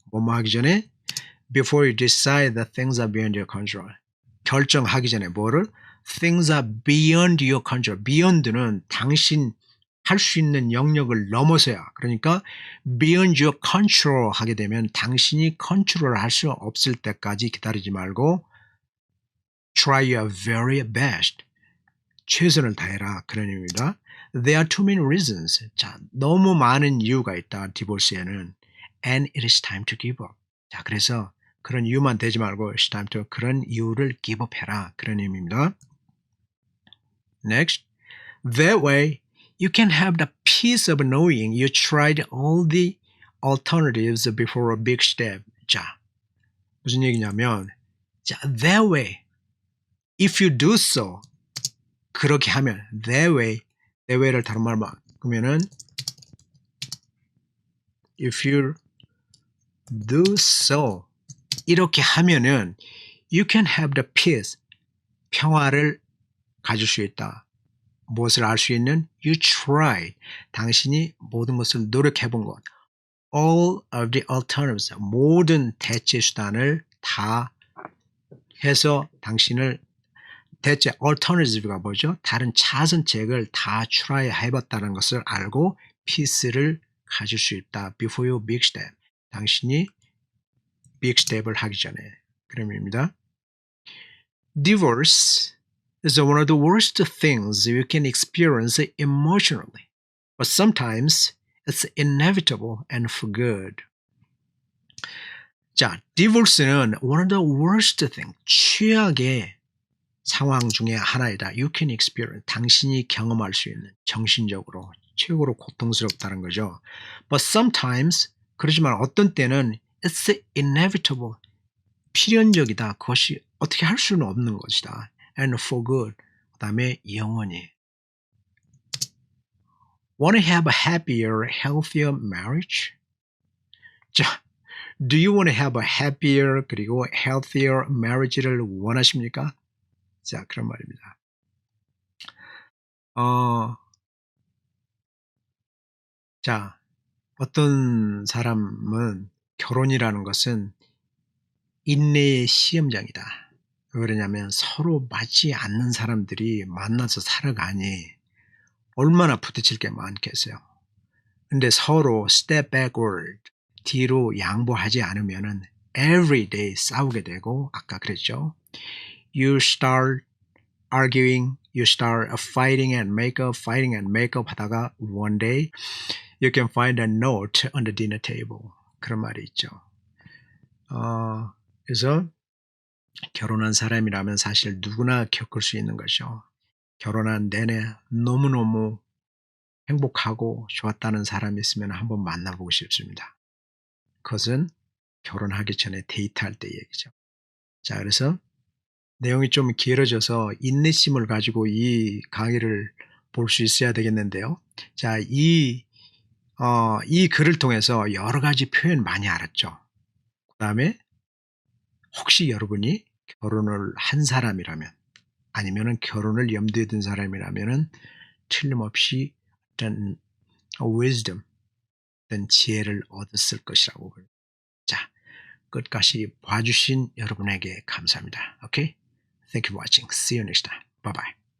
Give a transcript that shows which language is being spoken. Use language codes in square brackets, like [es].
[ko] 뭐뭐 하기 전에 [en] before you decide that things are beyond your control. [ko] 결정하기 전에 뭐를? [en] Things are beyond your control. [ko] beyond는 당신 할 수 있는 영역을 넘어서야. 그러니까 [en] beyond your control [ko] 하게 되면 당신이 컨트롤 할 수 없을 때까지 기다리지 말고 [en] try your very best. [ko] 최선을 다해라. 그런 의미입니다. [en] There are too many reasons. [ko] 자, 너무 많은 이유가 있다. 디보스에는. [en] And it is time to give up. [ko] 자, 그래서 그런 이유만 대지 말고 [en] it's time to [ko] 그런 이유를 give up 해라. 그런 의미입니다. Next. [en] That way, you can have the peace of knowing you tried all the alternatives before a big step. [ko] 자, 무슨 얘기냐면, 자, [en] that way, if you do so, [ko] 그렇게 하면, [en] that way를 [ko] 다른 말로 그러면은, [en] if you do so, [ko] 이렇게 하면은, [en] you can have the peace, [ko] 평화를 가질 수 있다. 무엇을 알 수 있는? [en] You tried. [ko] 당신이 모든 것을 노력해 본 것. [en] All of the alternatives. [ko] 모든 대체 수단을 다 해서 당신을 대체 alternatives가 뭐죠? 다른 차선책을 다 try 해봤다는 것을 알고 peace를 가질 수 있다. [en] Before your big step. [ko] 당신이 big step을 하기 전에. 그런 의미입니다. [en] Divorce is one of the worst things you can experience emotionally, but sometimes it's inevitable and for good. [ko] 자, divorce는 [en] one of the worst thing, [ko] 최악의 상황 중에 하나이다. [en] You can experience, [ko] 당신이 경험할 수 있는 정신적으로 최고로 고통스럽다는 거죠. [en] But sometimes, [ko] 그렇지만 어떤 때는 [en] it's inevitable, [ko] 필연적이다. 그것이 어떻게 할 수는 없는 것이다. [en] And for good. [ko] 그 다음에 영원히. [en] Want to have a happier, healthier marriage? 자, do you want to have a happier 그리고 healthier marriage를 [ko] 원하십니까? 자, 그런 말입니다. 자, 어떤 사람은 결혼이라는 것은 인내의 시험장이다. 왜 그러냐면 서로 맞지 않는 사람들이 만나서 살아가니 얼마나 부딪힐 게 많겠어요. 근데 서로 [en] step backward, [ko] 뒤로 양보하지 않으면은 [en] every day [ko] 싸우게 되고 아까 그랬죠. [en] You start arguing, you start fighting and make up [ko] 하다가 [en] one day you can find a note on the dinner table. [ko] 그런 말이 있죠. 그래서 결혼한 사람이라면 사실 누구나 겪을 수 있는 거죠. 결혼한 내내 너무너무 행복하고 좋았다는 사람이 있으면 한번 만나보고 싶습니다. 그것은 결혼하기 전에 데이트할 때 얘기죠. 자, 그래서 내용이 좀 길어져서 인내심을 가지고 이 강의를 볼 수 있어야 되겠는데요. 자, 이 글을 통해서 여러 가지 표현 많이 알았죠. 그 다음에 혹시 여러분이 결혼을 한 사람이라면 아니면은 결혼을 염두에 둔 사람이라면은 틀림없이 어떤 wisdom, 어떤 지혜를 얻었을 것이라고 봅니다. [en] 자, [ko] 끝까지 봐주신 여러분에게 감사합니다. [en] Okay? Thank you for watching. See you next time. Bye bye.